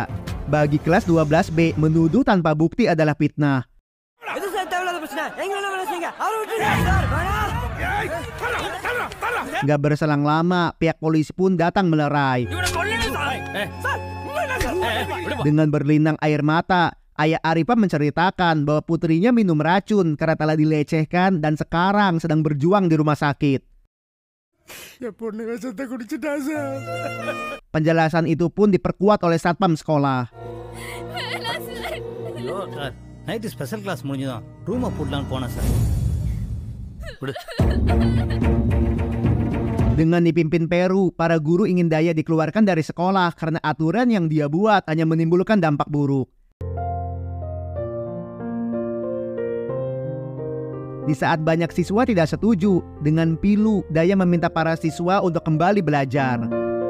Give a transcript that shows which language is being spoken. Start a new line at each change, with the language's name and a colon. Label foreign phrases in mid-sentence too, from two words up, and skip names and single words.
Indonesian: Bagi kelas 12B, menuduh tanpa bukti adalah fitnah.
Tamil: இது சார் தேவையில்லாத பிரச்சனை. எங்க வேணா வேலை செய்யுங்க. அவரை விட்டுருங்க சார். வேணாம்.
Indonesian: Gak berselang lama, pihak polisi pun datang melerai.
Tamil: இவனை கொல்லுங்க சார். சார், உண்மையில சார்.
Indonesian: Dengan berlinang air mata, ayah Arifah menceritakan bahwa putrinya minum racun karena telah dilecehkan dan sekarang sedang berjuang di rumah sakit.
Tamil: என் பொண்ணு விஷத்தை குடிச்சிட்டா சார்.
Indonesian: Penjelasan itu pun diperkuat oleh Satpam sekolah.
Tamil: ஐயோ சார்,
English: night special class
Tamil: முடிஞ்சுதான் ரூமை போடலான்னு போனேன் சார்.
Indonesian: Dengan dipimpin Peru, para guru ingin Daya dikeluarkan dari sekolah karena aturan yang dia buat hanya menimbulkan dampak buruk. Di saat banyak siswa tidak setuju, dengan pilu, Daya meminta para siswa untuk kembali belajar.